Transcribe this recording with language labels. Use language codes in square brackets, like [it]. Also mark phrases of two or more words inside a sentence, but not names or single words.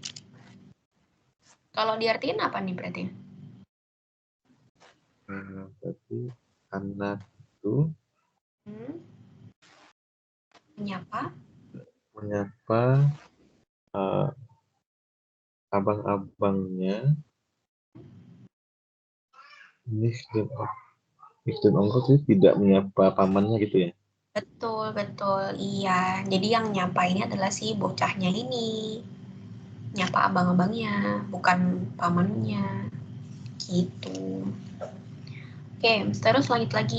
[id] Kalau diartiin apa nih berarti? Berarti anak itu menyapa abang-abangnya. [de] Nicht den Onkel [id] itu tidak menyapa pamannya gitu ya? Betul. Iya. Jadi yang nyapa ini adalah si bocahnya ini. Nyapa abang-abangnya, bukan pamannya. Gitu. Oke, terus lanjut lagi.